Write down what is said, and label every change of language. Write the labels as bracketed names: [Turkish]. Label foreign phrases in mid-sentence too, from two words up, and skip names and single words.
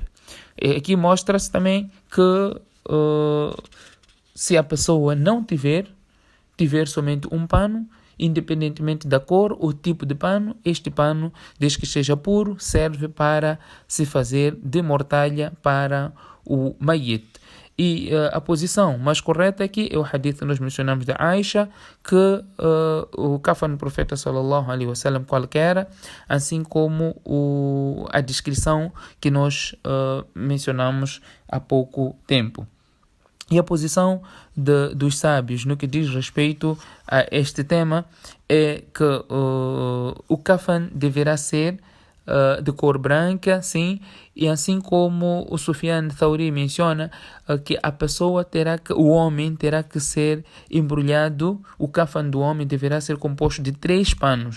[Portuguese] Aqui mostra-se também que se a pessoa não tiver somente um pano, independentemente da cor ou tipo de pano, este pano, desde que seja puro, serve para se fazer de mortalha para o mayit. E a posição mais correta aqui é o hadith que nós mencionamos de Aisha, que o kafan do profeta [Arabic] صلى الله عليه وسلم [Portuguese] qualquer, assim como a descrição que nós mencionamos há pouco tempo. E a posição dos sábios no que diz respeito a este tema é que o kafan deverá ser de cor branca, sim, e assim como o Sufyan Thauri menciona que o homem terá que ser embrulhado, o kafan do homem deverá ser composto de 3 panos.